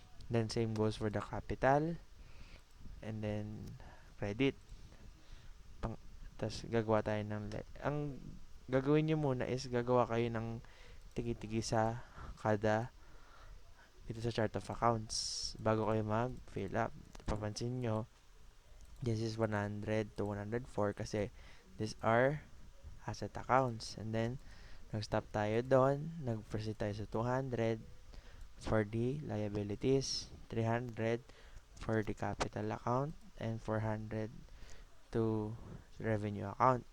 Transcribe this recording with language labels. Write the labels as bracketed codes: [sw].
[en] Then, same goes for the capital, and then, credit. [tl] Tapos, gagawa tayo ng, ang gagawin nyo muna is, gagawa kayo ng tigi-tigi sa kada dito sa chart of accounts bago kayo mag-fill up. Papansin nyo, [en] this is 100 to 104 [tl] kasi [en] these are asset accounts. And then, [tl] nag-stop tayo doon. Nag-proceed tayo sa [en] 200 for the liabilities, 300 for the capital account, and 400 to revenue account.